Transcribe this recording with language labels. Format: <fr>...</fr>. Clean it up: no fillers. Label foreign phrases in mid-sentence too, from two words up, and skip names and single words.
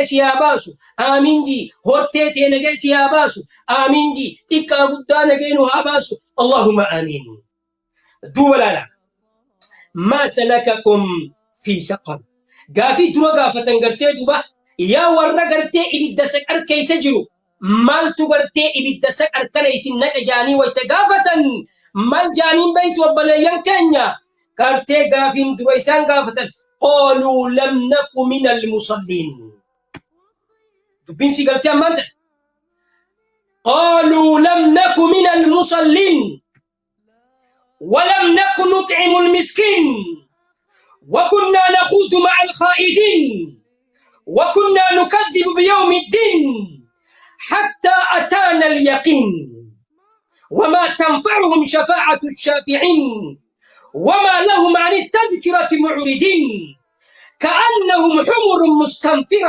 <om>si haa baasu amiin jii hortee tee nagaa si haa baasu amiin jii xiqqaa guddaa nagaa nu haa baasu</om> <ar>اللهم آمين</ar> <om>duuba laala</om> <ar>ما سلككم في سقر</ar> <om>gaafii dura gaafatan gartee duuba yaa warra gartee ibidda saqar keessa jiru maltu gartee ibidda saqar kana isin naqa jaanii wayta gaafatan mal jaaniin beeytu obboleeyyan keenya gartee gaafiin dura isaan gaafatan</om> <ar>قالوا لم نك من المصلين</ar> <om>dubbinsi gartee ammaan ta'e</om> <ar>قالوا لم نك من المصلين ولم نكن نطعم المسكين وكنا نخوض مع الخائدين وكنا نكذب بيوم الدين حتى أتانا اليقين وما تنفعهم شفاعة الشافعين وما لهم عن التذكرة معرضين كأنهم حمر مستنفرة</ar>